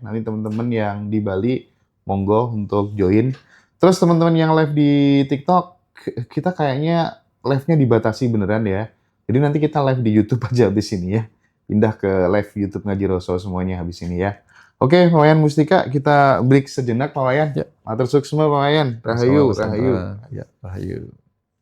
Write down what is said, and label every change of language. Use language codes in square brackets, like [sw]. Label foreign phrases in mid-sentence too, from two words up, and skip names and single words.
[id] Nanti teman-teman yang di Bali monggo untuk join. Terus teman-teman yang live di TikTok, kita kayaknya live-nya dibatasi beneran ya. Jadi nanti kita live di YouTube aja habis ini ya. Pindah ke live YouTube Ngaji Roso semuanya habis ini ya. Oke, Pak Wayan Mustika, kita break sejenak Pak Wayan. Ya. [ban] Matur suksma [id] Pak Wayan. Rahayu. Ya, rahayu.